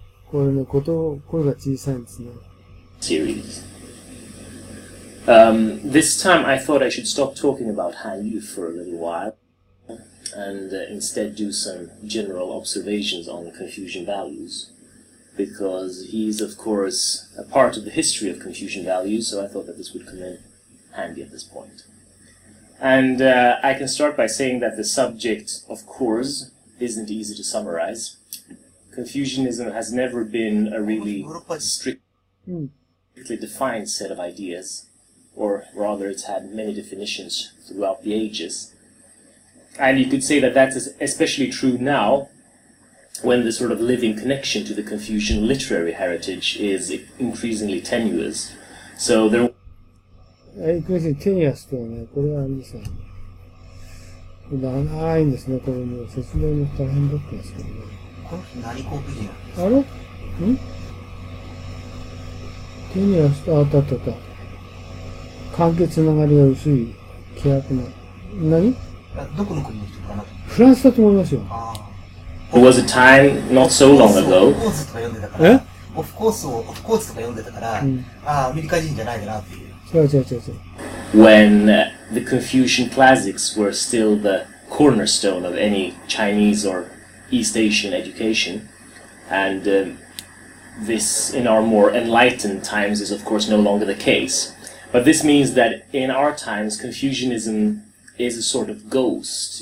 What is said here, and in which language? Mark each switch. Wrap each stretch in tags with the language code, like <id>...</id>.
<ja>これね、声が小さいんですね。</ja> <en>Series. This time I thought I should stop talking about Hanyu for a little while and instead do some general observations on Confucian values. Because he's, of course, a part of the history of Confucian values, so I thought that this would come in handy at this point. And I can start by saying that the subject, of course, isn't easy to summarize. Confucianism has never been a really strictly defined set of ideas, or rather it's had many definitions throughout the ages. And you could say that that's especially true now, when the sort of living connection to the Confucian literary heritage is increasingly tenuous. So there...</en> <ja>テニアスとはね、これはあれですよね。長いんですね、これも説明も大変だったんですけどね。この人何国人なんですか？あれテニアスと、あった。関係つながりが薄い契約の。何？どこの国の人かな？フランスだと思いますよ。</ja> <en>There was a time not so long ago. Of course</en> <ja>とか読んでたから、アメリカ人じゃないかなっていう。違う。</ja> <en>When the Confucian classics were still the cornerstone of any Chinese or East Asian education, and this in our more enlightened times is of course no longer the case. But this means that in our times, Confucianism is a sort of ghost.</en>